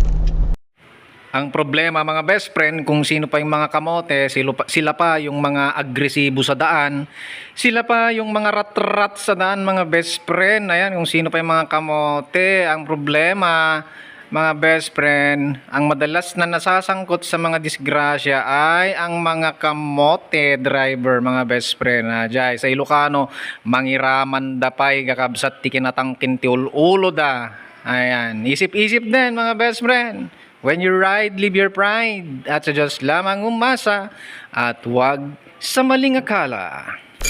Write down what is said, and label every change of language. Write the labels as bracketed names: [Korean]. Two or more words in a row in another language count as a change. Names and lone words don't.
[Filipino] Ang problema mga [English] best friend, [Filipino] kung sino pa yung mga kamote, sila pa yung mga agresibo sa daan, sila pa yung mga rat-rat sa daan mga [English] best friend. [Filipino] Ayan, kung sino pa yung mga kamote. Ang problema mga [English] best friend, [Filipino] ang madalas na nasasangkot sa mga disgrasya ay ang mga kamote driver mga [English] best friend. [Iloko] Jay, sa Ilocano, mangiraman dapay kakabsat ti kinatangkin ti ulo da. [Filipino] Ayan, isip-isip din mga [English] best friend. When you ride, live your pride. [Filipino] At sa Diyos lamang umasa at huwag sa maling akala.